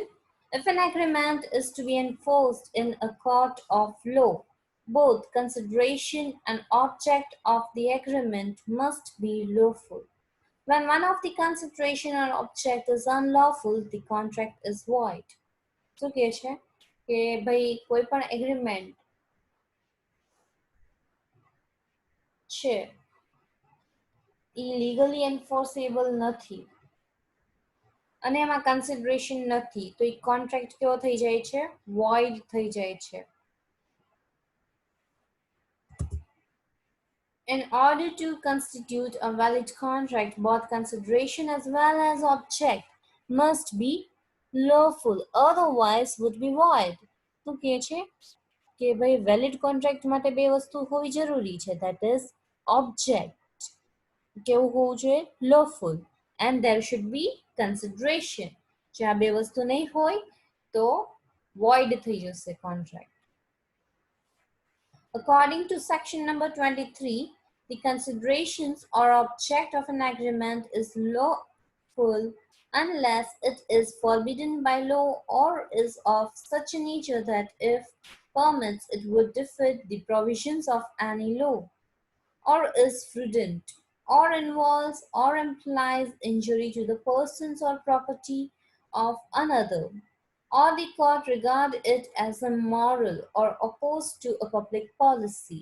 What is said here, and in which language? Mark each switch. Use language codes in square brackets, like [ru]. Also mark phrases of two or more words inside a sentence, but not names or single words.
[en] If an agreement is to be enforced in a court of law, both consideration and object of the agreement must be lawful. When one of the consideration or object is unlawful, the contract is void. [gu] શું કહે છે કે ભાઈ કોઈ પણ એગ્રીમેન્ટ છે એ [en] legally enforceable [gu] નથી અને એમાં કન્સિડરેશન નથી તો એ કોન્ટ્રાક્ટ કેવો થઈ જાય છે વોઇડ થઈ જાય છે. [en] In order to constitute a valid contract, both consideration as well as object must be lawful, otherwise would be void. [gu] શું કહે છે કે ભાઈ [en] valid contract [gu] માટે બે વસ્તુ હોવી જરૂરી છે, [en] that is object [gu] કેવું હોવું જોઈએ [en] lawful and there should be consideration. [gu] જો આ બે વસ્તુ નહીં હોય તો void થઈ જશે contract. [en] According to section number 23, the considerations or object of an agreement is lawful unless it is forbidden by law or is of such a nature that if permits it would defeat the provisions of any law, or is fraudulent, or involves or implies injury to the persons or property of another, or the court regard it as immoral or opposed to a public policy.